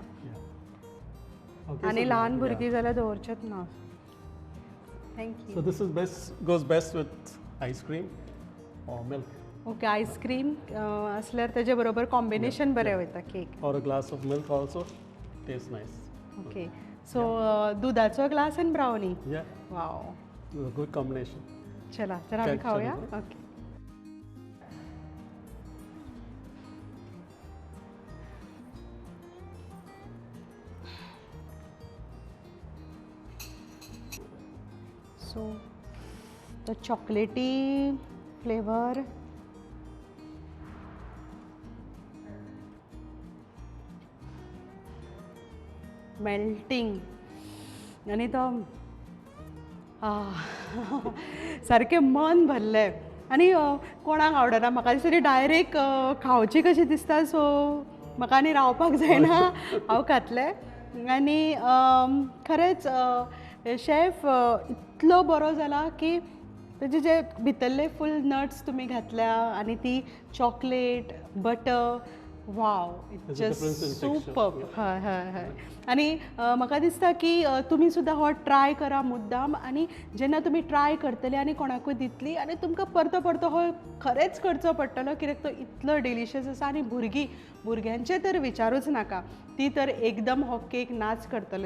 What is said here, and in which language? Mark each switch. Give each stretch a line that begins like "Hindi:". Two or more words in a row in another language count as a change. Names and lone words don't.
English: Yeah. Okay.
Konkani: आणि
English: so
Konkani: ल्हान
English: yeah.
Konkani: भुरगीं जाल्यार दवरचेच ना. थँक्यू.
English: So this is goes best with ice cream or milk okay ice cream
Konkani: असल्यार तेजे बरोबर कॉम्बिनेशन बरें वयता केक.
English: or a glass of milk also tastes nice. okay so
Konkani: दुधाचो ग्लास आनी ब्रावनी.
English: Yeah. वाव. It's a good combination.
Konkani: चला तर आमी
English: Can-
Konkani: खाऊया.
English: shall we go?
Konkani: ओके.
English: so the chocolaty flavour melting
Konkani: आनी तो सारकें मन भरलें. आनी कोणाक आवडना म्हाका दिसता डायरेक्ट खावची कशी दिसता. सो म्हाका आनी रावपाक जायना. हांव खातलें आनी खरेंच शेफ इतलो बरो जाला की तेजे जे भितरले
English: full nuts
Konkani: तुमी घातल्या आनी ती
English: chocolate butter wow There's a difference in texture, सुपर्ब. yeah.
Konkani: हय हय हय. आनी म्हाका दिसता की तुमी सुद्दां हो ट्राय करा मुद्दाम. आनी जेन्ना तुमी ट्राय करतले आनी कोणाकूय दितली आनी तुमकां परतो परतो हो खरेंच करचो पडटलो कित्याक तो इतलो डिलिशियस आसा. आनी भुरग्यांचे तर विचारूच नाका. ती तर एकदम हो केक नाच करतले.